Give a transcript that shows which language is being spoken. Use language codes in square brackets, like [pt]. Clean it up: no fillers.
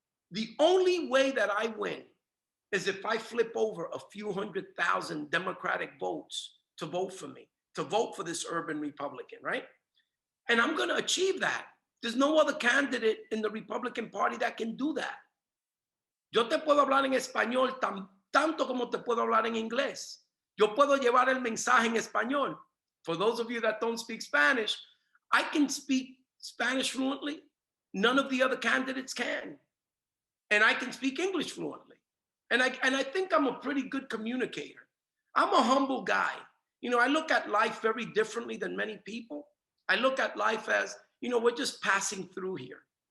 [en] The only way that I win is if I flip over a few 100,000 Democratic votes to vote for me, to vote for this urban Republican, right? And I'm going to achieve that. There's no other candidate in the Republican Party that can do that. [es] Yo te puedo hablar en español tanto como te puedo hablar en inglés. Yo puedo llevar el mensaje en español. [en] For those of you that don't speak Spanish, I can speak Spanish fluently. None of the other candidates can. And I can speak English fluently. And I think I'm a pretty good communicator. I'm a humble guy. You know, I look at life very differently than many people. I look at life as, you know, we're just passing through here.